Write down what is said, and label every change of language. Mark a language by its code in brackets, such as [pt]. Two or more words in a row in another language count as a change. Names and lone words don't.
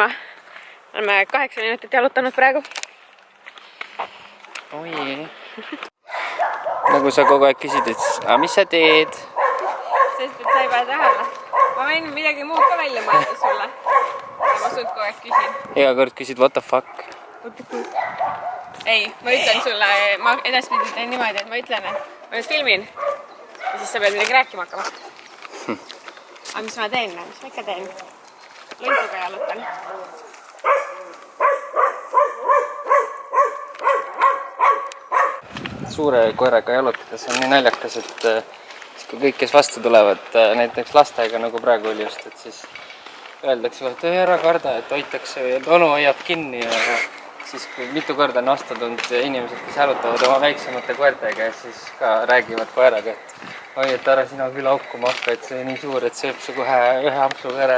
[et] Oleme 8 minutit jalutanud praegu. Oi. Nagu sa kogu aeg küsid, et mis sa teed? Sest, et sa ei pane tähele. Ma võin midagi muud ka välja mõelda sulle. Ja ma sult kogu aeg küsin. Iga kord küsid, [en] what the fuck? [et] Ei, ma ütlen sulle, ma edaspidi teen niimoodi, et ma ütlen, et ma nüüd filmin. Ja siis sa pead midagi rääkima hakkama. Aga mis ma teen? Mis ma ikka teen? Lõntuga jalutan. Suure koeraga jalutades on nii naljakas, et kui kõik, kes vastu tulevad, näiteks lastega, nagu praegu oli just, et siis öeldakse, et ära karda, et hoitakse või et onu hoiab kinni ja siis kui mitu korda on astunud inimesed, kes jalutavad oma väiksemate koertega ja siis ka räägivad koeraga, et oi, et ära sina küll haukuma hakka, et see on nii suur, et sööb su kohe ühe ampsuga ära.